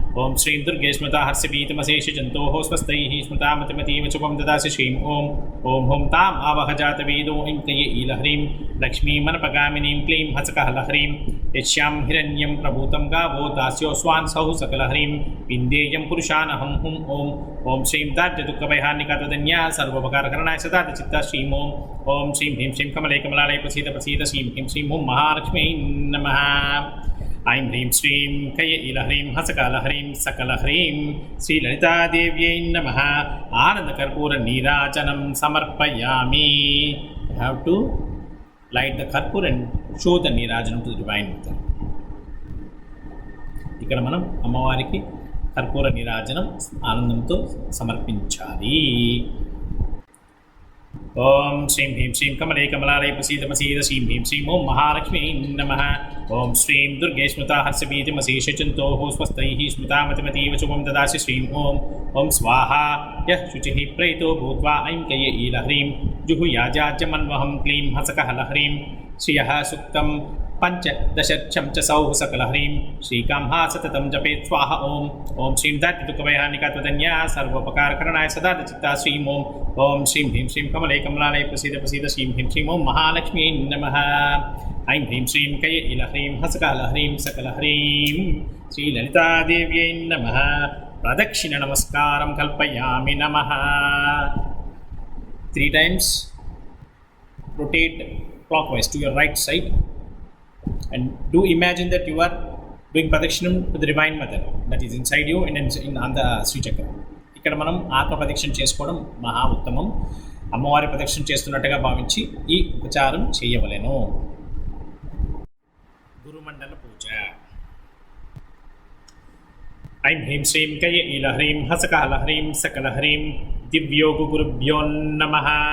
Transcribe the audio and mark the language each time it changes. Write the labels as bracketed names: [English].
[Sanskrit] ఓం శ్రీం దుర్గే స్మృతా హర్షభీతిమశేష జంతోః స్వస్తైః స్మృతామతిమతీవ శుభం దదాసి శ్రీం ఓం ఓం హోం తాం ఆవహ జాతవేదో ఐం కయ ఈల హ్రీం లక్ష్మీమనపగామినీం క్లీం హసకహల హ్రీం యస్యాం హిరణ్యం ప్రభూతం గావో దాస్యోస్వాన్ సౌః సకల హ్రీం విందేయం పురుషానహం హుం ఓం ఓం శ్రీం దాత్యదుఃఖభయహానికా త్వదన్యా సర్వోపకారకరణాయ సదా చిత్తా శ్రీం ఓం ఓం శ్రీం హ్రీం శ్రీం కమలై కమలాలయ ప్రసీద ప్రసీద శ్రీం హ్రీం శ్రీం ఓం మహాలక్ష్మీ నమః. ఐం హ్రీం శ్రీం కయ ఇల హ్రీం హసకహల హ్రీం సకల హ్రీం శ్రీలలితాదేవ్యై నమః. ఆనందకర్పూర నీరాజనం సమర్పయామి. [English] You have to light the karpur and show the neerajanam to the Divine Mother. [Telugu] ఇక్కడ మనం అమ్మవారికి కర్పూర నీరాజనం ఆనందంతో సమర్పించాలి. [Sanskrit] ఓం శ్రీం హ్రీం శ్రీం కమలే కమలాలయ ప్రసీద శ్రీం హ్రీం శ్రీం ఓం మహాలక్ష్మీ నమః. ఓం శ్రీం దుర్గే స్మృతా హర్షబీజమశేషచంతోః స్వస్తైః స్మృతా మతిమతీవ శుభం దదాసి. శ్రీం ఓం స్వాహా యః శుచిః ప్రేతో భూత్వా ఐం కయ ఈలహ్రీం జుహుయాజాజ్యమన్వహం క్లీం హసకహలహ్రీం శ్రియః సుక్తం పంచదశర్చం చ సౌః సకలహ్రీం శ్రీకాంహా సతతం జపేత్ స్వాహ. ఓం శ్రీం దాత్రిదుఃఖభయాన్నికా త్వదన్యా సర్వోపకారకరణాయ సదా చిత్తా. శ్రీం ఓం శ్రీం హ్రీం శ్రీం కమలే కమలాలయ ప్రసీద శ్రీం హ్రీం శ్రీం ఓం మహాలక్ష్మీ నమః. ఐం హ్రీం శ్రీం కయ ఇలహ్రీం హసకలహ్రీం సకలహ్రీం శ్రీలలితాదేవ్యై నమః. ప్రదక్షిణ నమస్కారం కల్పయామి. నమః. [English] 3 times rotate clockwise to your right side and do imagine that you are doing pradakshina to the divine mother that is inside you and on the Sri Chakra. [Telugu] ఇక్కడ మనం ఆత్మ ప్రదక్షిణ చేసుకోవడం మహా ఉత్తమం. అమ్మవారి ప్రదక్షిణ చేస్తున్నట్టుగా భావించి ఈ ఉపచారం చేయవలెను. [Sanskrit] గురుమండల పూజ. ఐం హ్రీం శ్రీం కయ ఈలహ్రీం హసకహలహ్రీం సకలహ్రీం దివ్యోగు గురుభ్యో నమః.